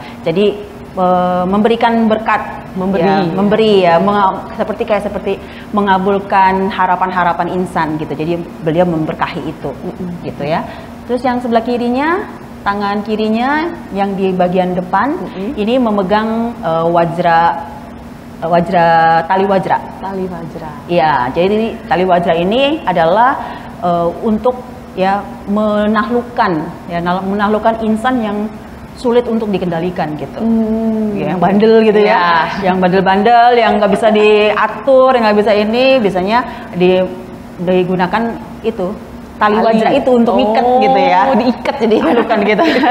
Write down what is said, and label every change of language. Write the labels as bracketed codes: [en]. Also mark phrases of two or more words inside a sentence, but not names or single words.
[id] Jadi memberikan berkat, memberi, ya, seperti mengabulkan harapan-harapan insan gitu. Jadi beliau memberkahi itu, gitu, ya. Terus yang sebelah kirinya, tangan kirinya yang di bagian depan ini memegang tali wajra. Tali wajra. Iya, jadi tali wajra ini adalah untuk, ya, menaklukkan insan yang sulit untuk dikendalikan gitu, ya, yang bandel gitu, ya, yang bandel-bandel, yang nggak bisa diatur, yang nggak bisa ini, biasanya digunakan itu tali wajra itu untuk ikat gitu, ya, diikat jadi halukan gitu.